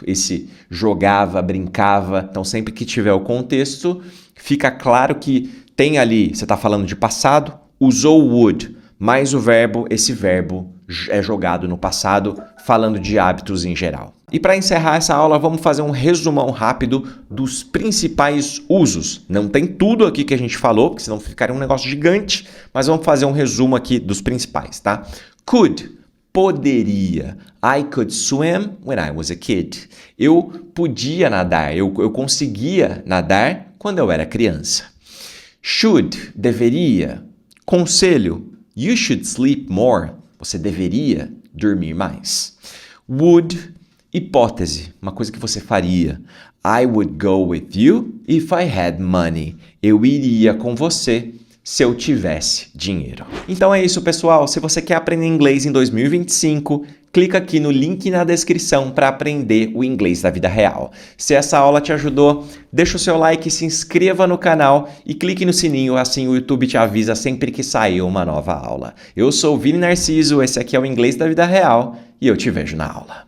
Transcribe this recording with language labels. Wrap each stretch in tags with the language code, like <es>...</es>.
<pt>Esse jogava, brincava. Então, sempre que tiver o contexto, fica claro que tem ali, você está falando de passado, usou o would, mais o verbo, esse verbo é jogado no passado, falando de hábitos em geral. E para encerrar essa aula, vamos fazer um resumão rápido dos principais usos. Não tem tudo aqui que a gente falou, porque senão ficaria um negócio gigante, mas vamos fazer um resumo aqui dos principais, tá? Could, poderia.</pt> <en>I could swim when I was a kid.</en> <pt>Eu podia nadar, eu conseguia nadar quando eu era criança. Should, deveria.</pt> <en>Conselho, you should sleep more.</en> <pt>Você deveria dormir mais. Would, hipótese, uma coisa que você faria.</pt> <en>I would go with you if I had money.</en> <pt>Eu iria com você se eu tivesse dinheiro. Então é isso, pessoal. Se você quer aprender inglês em 2025, clica aqui no link na descrição para aprender o inglês da vida real. Se essa aula te ajudou, deixa o seu like, se inscreva no canal e clique no sininho, assim o YouTube te avisa sempre que sair uma nova aula. Eu sou o Vini Narciso, esse aqui é o Inglês da Vida Real e eu te vejo na aula.</pt>